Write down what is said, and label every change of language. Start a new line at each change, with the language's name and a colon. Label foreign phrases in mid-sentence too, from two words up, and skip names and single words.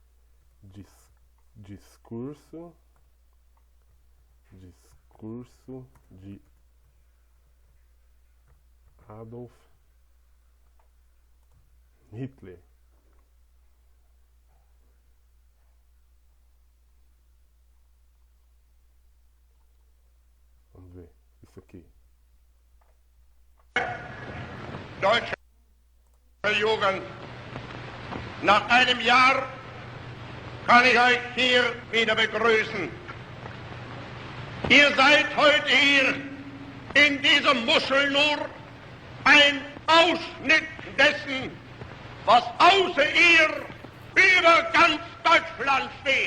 Portuguese: Discurso de Adolf Hitler. Vamos ver. Isso aqui.
German: Deutsche Jugend, nach einem Jahr kann ich euch hier wieder begrüßen. Ihr seid heute hier in diesem Muschel nur ein Ausschnitt dessen, was außer ihr über ganz Deutschland steht.